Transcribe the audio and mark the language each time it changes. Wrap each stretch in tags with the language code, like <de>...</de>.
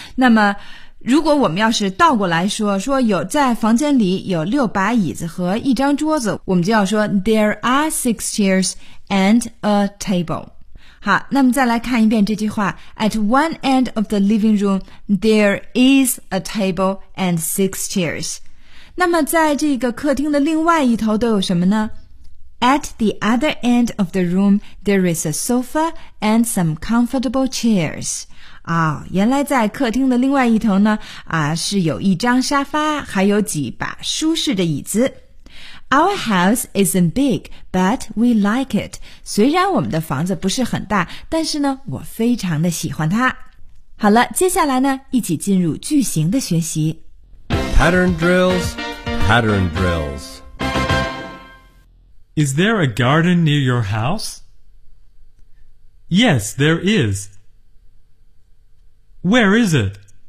<zh>那么如果我们要是倒过来说，说有在房间里有六把椅子和一张桌子，我们就要说</zh> <en>there are six chairs and a table。</en> <zh>好，那么再来看一遍这句话 ,</zh> <en>at one end of the living room, there is a table and six chairs。</en> <zh>那么在这个客厅的另外一头都有什么呢？</zh> <en>At the other end of the room, there is a sofa and some comfortable chairs。</en> <zh>哦，原来在客厅的另外一头呢，啊，是有一张沙发，还有几把舒适的椅子。</zh> <en>Our house isn't big, but we like it.</en> <zh>虽然我们的房子不是很大，但是呢，我非常的喜欢它。好了，接下来呢，一起进入句型的学习。</zh> <en>Pattern drills. Is there a garden near your house? Yes, there is. Where is it?</en>